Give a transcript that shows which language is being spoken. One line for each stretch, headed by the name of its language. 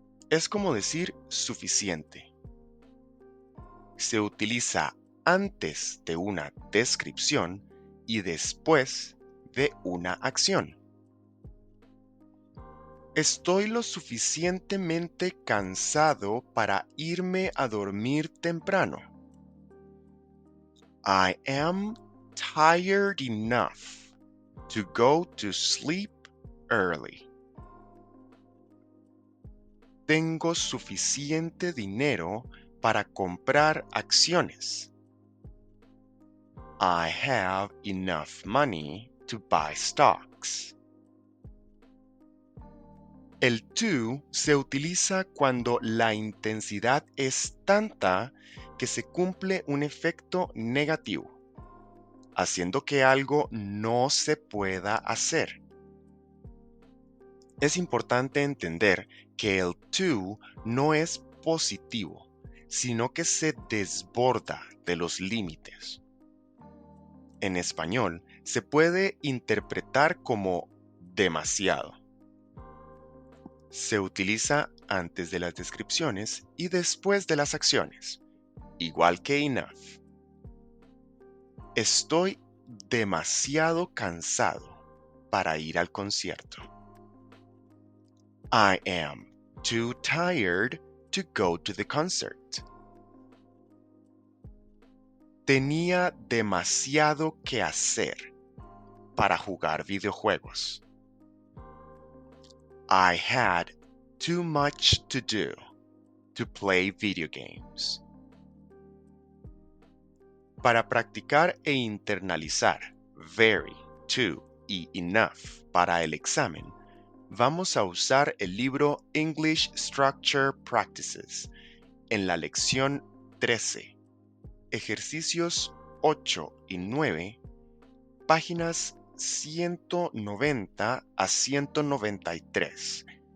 Spanish: Es como decir suficiente. Se utiliza antes de una descripción y después de una acción. Estoy lo suficientemente cansado para irme a dormir temprano.
English: I am tired enough to go to sleep early.
Spanish: Tengo suficiente dinero para comprar acciones.
English: I have enough money to buy stocks.
Spanish: El to se utiliza cuando la intensidad es tanta que se cumple un efecto negativo, haciendo que algo no se pueda hacer. Es importante entender que el to no es positivo, sino que se desborda de los límites. En español, se puede interpretar como demasiado. Se utiliza antes de las descripciones y después de las acciones, igual que enough. Estoy demasiado cansado para ir al concierto.
English: I am too tired to go to the concert.
Spanish: Tenía demasiado que hacer para jugar videojuegos.
English: I had too much to do to play video games.
Spanish: Para practicar e internalizar very, to y enough para el examen, vamos a usar el libro English Structure Practices en la lección 13, ejercicios 8 y 9, páginas 190 a 193.